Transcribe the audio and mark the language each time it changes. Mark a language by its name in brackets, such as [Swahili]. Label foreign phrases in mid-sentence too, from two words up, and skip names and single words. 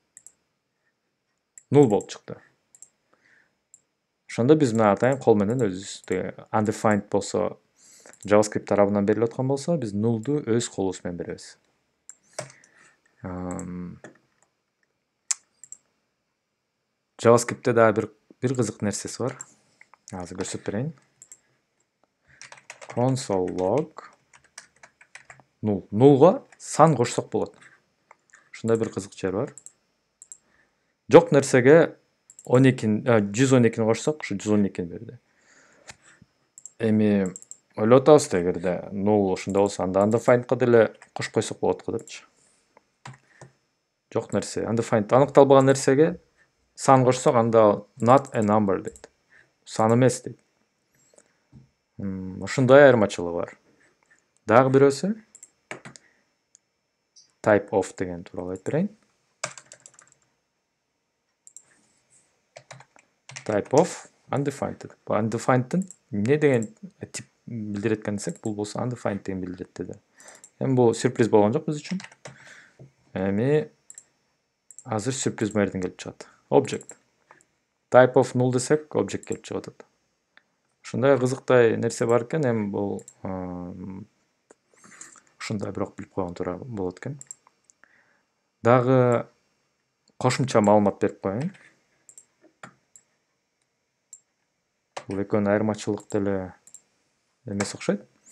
[Kyrgyz] Null болуп чыкты. Ошондо биз мына атайын кол менен өзүбүздө undefined болсо, JavaScript тарабынан берилип аткан болсо, биз null'ду өз колубуз менен беребиз. JavaScript'te дагы бир кызык нерсеси бар. Азыр көрсөтүп берейин. [English] Console log null. [Kyrgyz] Null'га сан кошсок болот. Ушундай бир кызык жери бар. Жок нерсеге 112-ни кошсок, ушу 112-ни берди. Эми ойлоп атабыз да, эгерде null ушундай болсо, анда undefined'га деле кошуп койсок болот го депчи. Жок нерсе, undefined аныкталбаган нерсеге сан кошсок, анда [English] not a number [Kyrgyz] дейт. Сан эмес дейт. Ушундай айырмачылыгы бар. Дагы бирөөсү [English] type of [Kyrgyz] деген тууралуу айтып берейин. [English] Type of undefined. [Kyrgyz] Бул undefined'дин эмне деген тип билдирет экен десек, бул болсо undefined деген билдирет деди. Эми бул сюрприз болгон жок биз үчүн. Эми азыр сюрприз жерден келип чыгат. Object. [English] Type of null [Kyrgyz] десек, object келип чыгып атат. Ушундай кызыктай нерсе бар экен, эми бул ушундай бирок билип койгон туура болот экен. Дагы кошумча маалымат берип коеюн. Бул экөөнүн айырмачылык деле эмес окшойт.